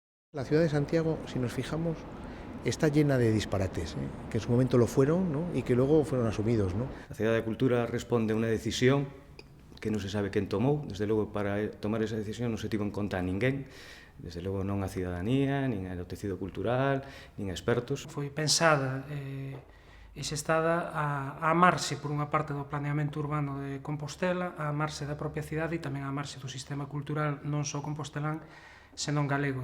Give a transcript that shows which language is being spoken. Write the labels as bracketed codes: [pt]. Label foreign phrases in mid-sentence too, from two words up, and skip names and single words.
[es] La ciudad de Santiago, si nos fijamos, está llena de disparates, que en su momento lo fueron, ¿no? Y que luego fueron asumidos, ¿no? [gl] A Cidade da Cultura responde a unha decisión que non se sabe quen tomou. Desde logo, para tomar esa decisión non se tivo en conta a ninguén. Desde logo non a cidadanía, nin ao tecido cultural, nin a expertos. Foi pensada e xestada a amarse por unha parte do planeamento urbano de Compostela, a amarse da propia cidade e tamén a amarse do sistema cultural non só compostelán, senón galego.